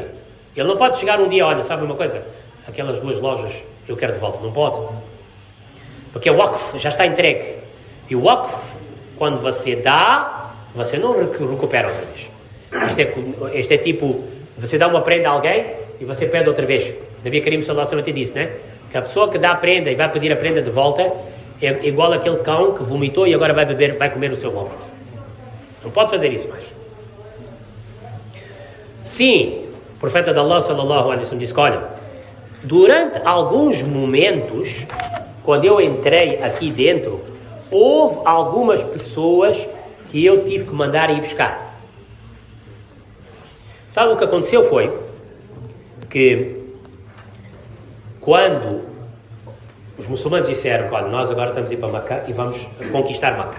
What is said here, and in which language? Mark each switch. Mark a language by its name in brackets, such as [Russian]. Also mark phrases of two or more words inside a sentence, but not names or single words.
[Portuguese] Ele não pode chegar um dia, olha, sabe uma coisa? Aquelas 2 lojas eu quero de volta. Não pode. Porque o Waqf já está entregue. E o Waqf, quando você dá, você não recupera outra vez. Isto é tipo, você dá uma prenda a alguém e você pede outra vez. [Arabic] نبي كريم صلى الله عليه وسلم [Portuguese] disse, né? Que a pessoa que dá a prenda e vai pedir a prenda de volta é igual àquele cão que vomitou e agora vai comer o seu vômito. Não pode fazer isso mais. Sim, o profeta de Allah [Arabic] صلى الله عليه وسلم [Portuguese] disse, olha, durante alguns momentos, quando eu entrei aqui dentro, houve algumas pessoas que eu tive que mandar ir buscar. Sabe o que aconteceu foi que quando os muçulmanos disseram: olha, nós agora estamos a ir para Meca e vamos conquistar Meca.